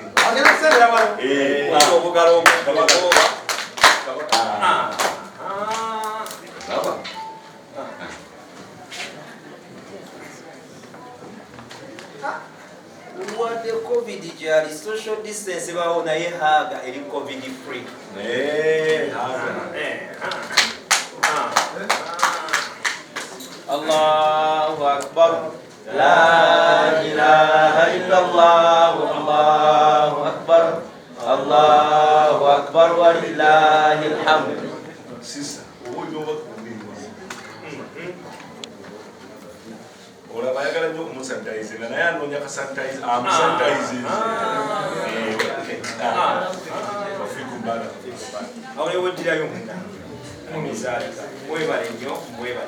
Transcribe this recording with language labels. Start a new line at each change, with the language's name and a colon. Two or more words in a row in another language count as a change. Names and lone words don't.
Ganda: Agenda kusembera wano obugalo wadde covid gyali
English: social distance
Ganda: bawo naye haga eri
English: covid free.
Arabic: الله أكبر، لا إله إلا الله، الله أكبر، الله أكبر ولله الحمد.
Ganda: Sisa Ora bayagala nnyo okumusanitayizinga naye anoonya kasanitayizi amusanitayizinga. Awo yeweddirayo munda mumizaalika mwebale nnyo mwebale.